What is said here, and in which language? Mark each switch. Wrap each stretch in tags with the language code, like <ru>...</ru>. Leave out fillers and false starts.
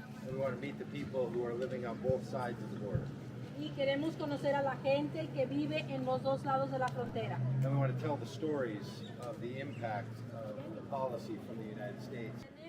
<en>We want to meet the people who are living on both sides of the border.</en> <es>Y queremos conocer a la gente que vive en los dos lados de la frontera.</es> <en>And we want to tell the stories of the impact of the policy from the United States.</en>